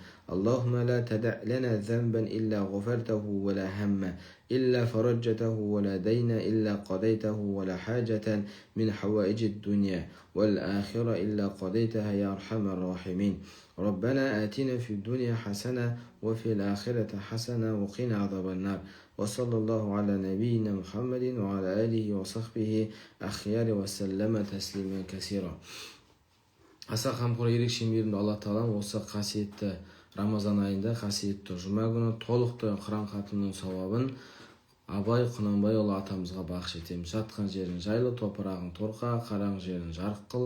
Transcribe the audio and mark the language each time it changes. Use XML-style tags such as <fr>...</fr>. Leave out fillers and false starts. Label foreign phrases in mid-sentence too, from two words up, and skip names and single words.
<ar>اللهم لا تدع لنا ذنبا إلا غفرته ولا هم إلا فرجته ولا دين إلا قضيته ولا حاجة من حوائج الدنيا والآخرة إلا قضيتها يا أرحم الراحمين. ربنا آتنا في الدنيا حسنة وفي الآخرة حسنة وقنا عذاب النار. وصلى الله على نبينا محمد وعلى آله وصحبه أخيار وسلم تسليما كثيرا.</ar> <kk>Аса қамқор ерекше мейірімді Алла Тағалам осы қасиетті Рамазан айында, қасиетті жұма күні толықтай Құран хатымының сауабын Абай Құнанбайұлы атамызға бақыш етеміз. Жатқан жерін жайлы, топырағын торқа, қараң жерін жарық қыл.</kk>